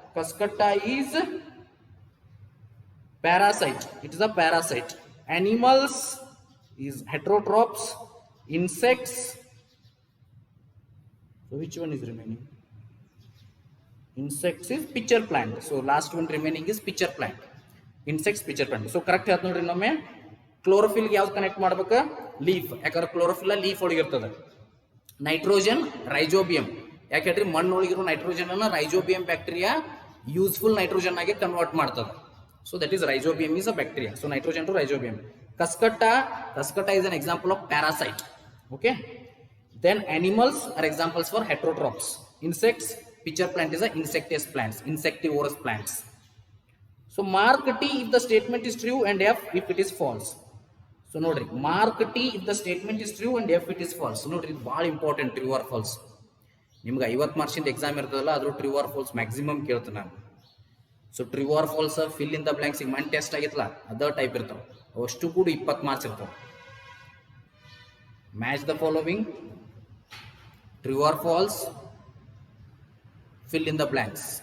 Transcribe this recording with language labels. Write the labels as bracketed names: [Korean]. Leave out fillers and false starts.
[English] Cuscuta is parasite. It is a parasite. Animals is heterotrophs. Insects. So which one is remaining? Insects is pitcher plant. So last one remaining is pitcher plant. Insects, pitcher plant. So correct [Kannada] ಹೇಳ್ತ ನೋಡ್ರಿ ಇನ್ನೊಮ್ಮೆ. Chlorophyll ಯಾವ್ದು connect ಮಾಡ್ಬೇಕು? Leaf. ಯಾಕಂದ್ರೆ chlorophyll leaf ಒಳಗಿರ್ತದೆ. Nitrogen rhizobium. ಯಾಕೆ ಹೇಳ್ರಿ ಮಣ್ಣೊಳಗಿರೋ nitrogen ಅನ್ನ rhizobium bacteria useful nitrogen ಆಗಿ ಕನ್ವರ್ಟ್ ಮಾಡ್ತದೆ. [English] So that is rhizobium is a bacteria. So nitrogen to rhizobium. Cuscuta. Cuscuta is an example of parasite. Okay. Then animals are examples for heterotrophs. Insects, pitcher plant is a insectivorous plants. Insectivorous plants. So mark T if the statement is true and F if it is false. So nodri, mark T if the statement is true and F it is false. So nodri, very important, true or false. [Kannada] ನಿಮ್ಗೆ 50 ಮಾರ್ಕ್ಸಿಂದ exam ಇರ್ತದಲ್ಲ, ಅದ್ರ [English] true or false [Kannada] maximum ಕೇಳ್ತೀನಿ ನಾನು. [English] so true or false fill in the blanks [Kannada] ಈಗ Mann test ಆಗಿತ್ತಲ್ಲ ಅದ type ಇರ್ತಾವೆ. ಅಷ್ಟು ಕೂಡ 20 ಮಾರ್ಕ್ಸ್ ಇರ್ತಾವೆ. [English] Match the following, true or false, fill in the blanks.